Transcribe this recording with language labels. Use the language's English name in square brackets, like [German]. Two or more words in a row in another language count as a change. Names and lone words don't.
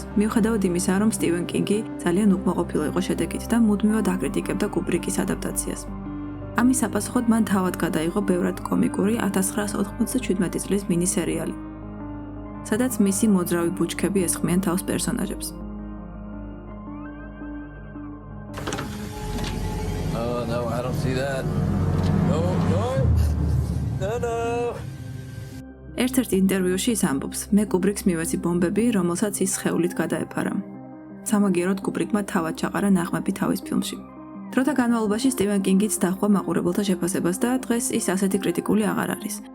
[Georgian] მიუხედავად იმისა, რომ სტივენ კინგი ძალიან უკმაყოფილო იყო შედეგით და მუდმივად აკრიტიკებდა კუბრიკის ადაპტაციას. ამის საპასუხოდ მან თავად გადაიღო ბევრად კომიკური 1997 წლის მინი-სერიალი, სადაც მისი მოძრავი ბუჩქები ესხმიან თავს პერსონაჟებს. [English] Oh no, I don't see that. No. [Georgian] ერთ-ერთ ინტერვიუში ის ამბობს, მე კუბრიკს მივეცი ბომბები, რომელსაც ის სხეულით გადაეფარა. სამაგიეროდ კუბრიკმა თავად ჩაყარა ნაღმები თავის ფილმში. დროთა განმავლობაში სტივენ კინგიც დაჰყვა მაყურებელთა შეფასებას და დღეს ის ასეთი კრიტიკული აღარ არის.